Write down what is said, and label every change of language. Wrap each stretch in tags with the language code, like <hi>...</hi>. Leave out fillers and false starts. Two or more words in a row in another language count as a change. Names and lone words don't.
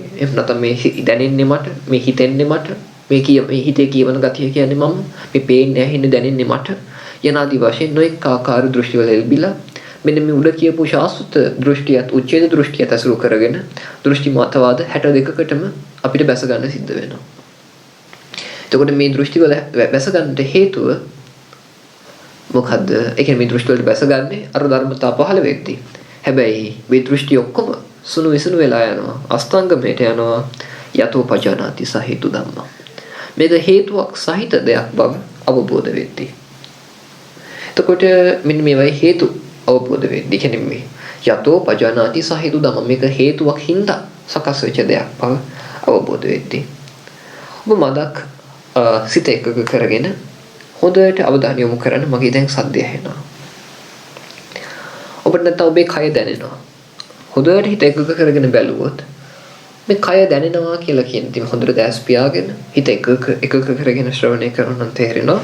<si>එහෙම නැත්නම් මේ දැනෙන්නේ මට මේ හිතෙන්නේ මට මේ හිතේ කියවන ගතිය කියන්නේ මම මේ පේන්නේ ඇහෙන්නේ දැනෙන්නේ මට යනාදී වශයෙන් නොඑක ආකාර දෘෂ්ටි වල එල්බිලා මෙන්න මේ උඩ කියපු ශාස්ත්‍ර දෘෂ්ටියත් උච්ඡේද දෘෂ්ටියත් අසුරු කරගෙන දෘෂ්ටි මතවාද 62කටම අපිට බැස ගන්න සිද්ධ වෙනවා. එතකොට මේ දෘෂ්ටි වල බැස ගන්නට හේතුව මොකද්ද? ඒ කියන්නේ මේ දෘෂ්ටි වලට බැස ගන්නේ අර ධර්මතා පහළ වෙද්දී. හැබැයි මේ දෘෂ්ටි ඔක්කොම සුණු විසුණු වෙලා යනවා. අස්තංගමයට යනවා.</si> <pi>යතෝ පජානාති සහේතු ධම්මා.</pi> <si>මේක හේතුවක් සහිත දෙයක් බව අවබෝධ වෙද්දී. එතකොට මෙන්න මේවයි හේතු අවබෝධ වෙද්දී කියන්නේ මේ</si> <pi>යතෝ පජානාති සහේතු ධම්මා</pi> <si>මේක හේතුවක් හින්දා සකස් වෙච්ච දෙයක් බව අවබෝධ වෙද්දී. ඔබ මදක් සිත එකක කරගෙන හොඳට අවධානය යොමු කරන්න. මගේ දැන් සද්දය ඇහෙනවා. ඔබට නැත්නම් ඔබේ කය දැනෙනවා. හොඳට හිත එකක කරගෙන බැලුවොත් මේ කය දැනෙනවා කියලා කියන ඉතින් හොඳට දැස් පියාගෙන හිත එකක කරගෙන ශ්‍රවණය කරනවා නම් තේරෙනවා.</si>